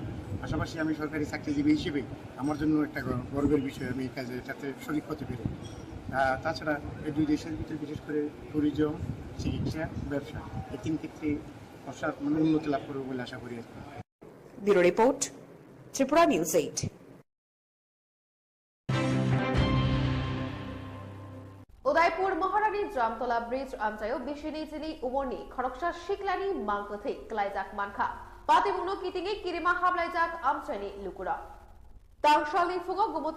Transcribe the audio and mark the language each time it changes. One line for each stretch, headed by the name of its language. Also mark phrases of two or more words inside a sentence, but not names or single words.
Bangla: পাশাপাশি আমি সরকারি চাকরিজীবী হিসেবে আমার জন্য একটা গর্বের বিষয়, আমি এই কাজে এটাতে শরিক হতে পেরে। তাছাড়া এই দুই দেশের ভিতরে বিশেষ করে ট্যুরিজম, চিকিৎসা, ব্যবসা এই তিন ক্ষেত্রে অসাধারণ উন্নতি লাভ করবে বলে আশা করি।
English: bureau report,
Bangla: ত্রিপুরা নিউজ 8।
Kok Borok: उदयपुर महारानी जामतला ब्रिज आमचायो बिशिनी जिनी उमरनी खरकसा शिकलानी मांगकथै क्लाइजाक मानखा पातिमुनो कितिङे किरिमा हाबलाइजाक आमचायनि लुकुरा तांगशालनि फुङो गुमति